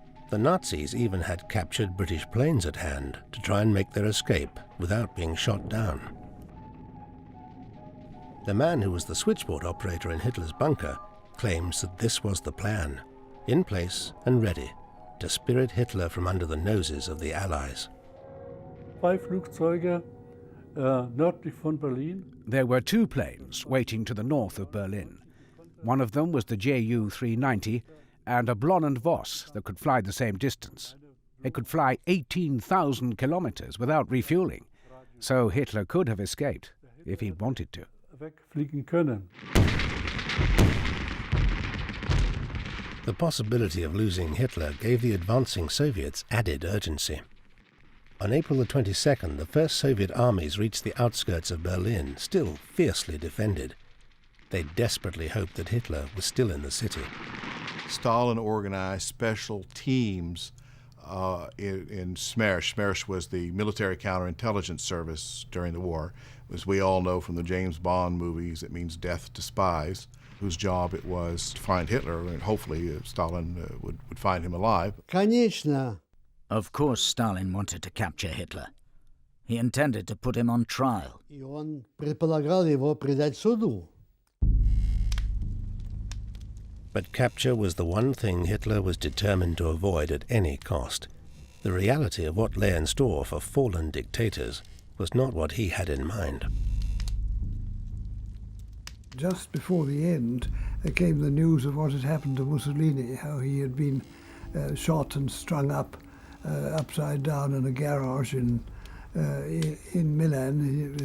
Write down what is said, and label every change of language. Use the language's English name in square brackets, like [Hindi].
[English] The Nazis even had captured British planes at hand to try and make their escape without being shot down. The man who was the switchboard operator in Hitler's bunker claims that this was the plan, in place and ready to spirit Hitler from under the noses of the Allies. [German] Flugzeuge nördlich von Berlin. [English] There were 2 planes waiting to the north of Berlin. One of them was the Ju-390 and a Blonde Voss that could fly the same distance. It could fly 18,000 kilometers without refueling, so Hitler could have escaped if he wanted to. [German] Wegfliegen können. [English] The possibility of losing Hitler gave the advancing Soviets added urgency. On April the 22nd, the first Soviet armies reached the outskirts of Berlin, still fiercely defended. They desperately hoped that Hitler was still in the city. Stalin organized special teams in SMERSH. SMERSH was the military counterintelligence service during the war. As we all know from the James Bond movies, it means death to spies, whose job it was to find Hitler, and hopefully Stalin would find him alive. [Russian] Конечно. [English] Of course Stalin wanted to capture Hitler. He intended to put him on trial. [Russian] И он предполагал его предать суду. [English] But capture was the one thing Hitler was determined to avoid at any cost. The reality of what lay in store for fallen dictators was not what he had in mind. Just before the end came the news of what had happened to Mussolini, how he had been shot and strung up upside down in a garage in Milan.